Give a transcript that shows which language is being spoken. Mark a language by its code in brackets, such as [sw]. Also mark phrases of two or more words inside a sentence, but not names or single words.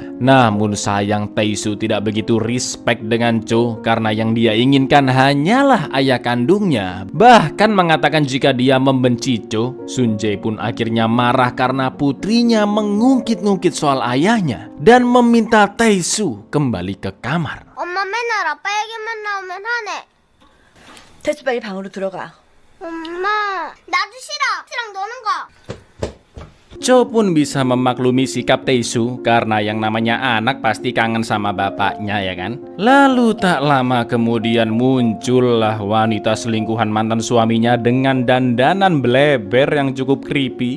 [id] Namun sayang Taesu tidak begitu respect dengan Cho karena yang dia inginkan hanyalah ayah kandungnya. Bahkan mengatakan jika dia membenci Cho, Sunjae pun akhirnya marah karena putrinya mengungkit-ungkit soal ayahnya dan meminta Taesu kembali ke kamar. [ko] 엄마 맨날 아빠 얘기만 나오면 화내. 대수 빨리 방으로 들어가. 엄마, 나도 싫어. 랑 노는 거. [id] Cho pun bisa memaklumi sikap Taesu karena yang namanya anak pasti kangen sama bapaknya, ya kan? Lalu tak lama kemudian muncullah wanita selingkuhan mantan suaminya dengan dandanan bleber yang cukup creepy.